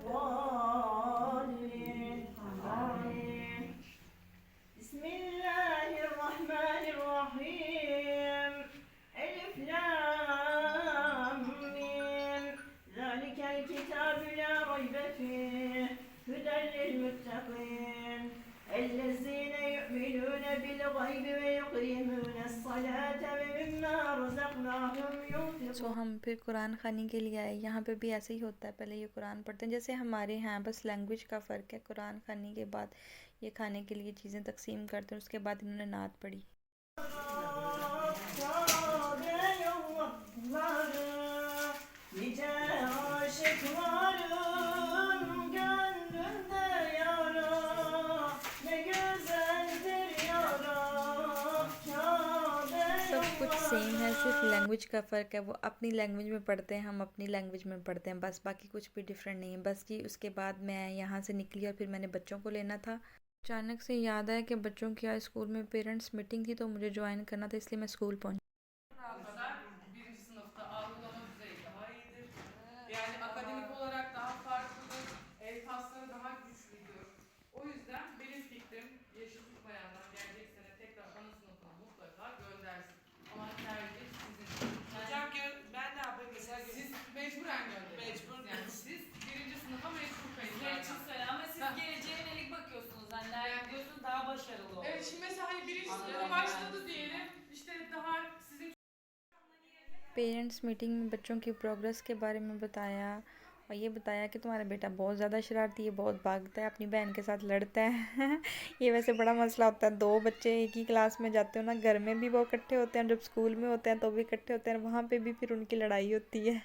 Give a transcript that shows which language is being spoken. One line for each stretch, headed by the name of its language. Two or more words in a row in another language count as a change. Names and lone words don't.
Arabic: الضالين آمين بسم الله الرحمن الرحيم ألف لام ميم ذلك الكتاب لا ريب فيه هدى للمتقين الذين يؤمنون بالغيب ويقيمون الصلاة ومما رزقناهم सो ينفقون।
Hindi: हम फिर कुरान खानी के लिए आए। यहाँ पे भी ऐसे ही होता है, पहले ये कुरान पढ़ते हैं जैसे हमारे यहाँ, बस लैंग्वेज का फ़र्क है। कुरान खानी के बाद ये खाने के लिए चीज़ें तकसीम करते हैं, उसके बाद इन्होंने नात पढ़ी।
Turkish: Nice aşıkların gönlünde yara, ne güzeldir yara,
Hindi: सब
Turkish: Kabe
Hindi: कुछ सेम है, सिर्फ
Turkish: yolları.
Hindi: लैंग्वेज का फ़र्क है। वो अपनी लैंग्वेज में पढ़ते हैं, हम अपनी लैंग्वेज में पढ़ते हैं, बस बाकी कुछ भी डिफरेंट नहीं है। बस कि उसके बाद मैं यहाँ से निकली और फिर मैंने बच्चों को लेना था। अचानक से याद आया कि बच्चों की आज स्कूल में
English: parents meeting
Hindi: थी, तो मुझे ज्वाइन करना था, इसलिए मैं स्कूल पहुँची।
Turkish: kadar birinci sınıfta algılama düzeyi daha iyidir. Yani akademik olarak daha farklıdır. El kasları daha güçlüdür. O yüzden benim fikrim yaşı tutmayanlar gelecek sene tekrar ana sınıfına mutlaka göndersin. Ama tercih sizin. Hocam ben ne yapayım mesela Siz mecburen gönderirsiniz. mecbur Yani siz birinci sınıfa mecbur kayıt Sizler için zaten. söyle ama siz geleceğe yönelik bakıyorsunuz. Hani nereye gidiyorsunuz daha başarılı olur. Evet, şimdi mesela hani birinci Anladım sınıfa yani. başladı diyelim. İşte daha sizin
English: parents meeting
Hindi: में बच्चों की प्रोग्रेस के बारे में बताया, और ये बताया कि तुम्हारा बेटा बहुत ज़्यादा शरारती है, बहुत भागता है, अपनी बहन के साथ लड़ता है। ये वैसे बड़ा मसला होता है, दो बच्चे एक ही क्लास में जाते हो ना, घर में भी वो इकट्ठे होते हैं, जब स्कूल में होते हैं तो भी इकट्ठे होते हैं, वहाँ पे भी फिर उनकी लड़ाई होती है।